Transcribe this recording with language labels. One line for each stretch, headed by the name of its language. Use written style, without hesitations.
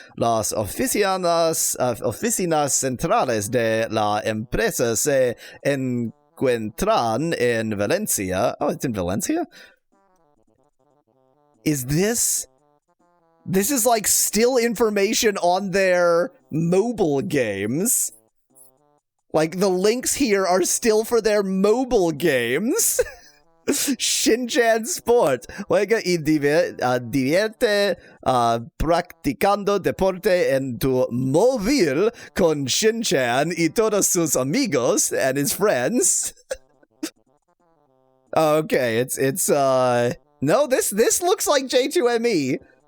Spanish: Las oficinas centrales de la empresa se encuentran en Valencia.
English: Oh, it's in Valencia? Is this is like still information on their mobile games. Like the links here are still for their mobile games. Shinchan Sport.
Spanish: Juega y divierte practicando deporte en tu móvil con Shinchan y todos sus amigos
English: and his friends. Okay, it's no, this looks like J2ME.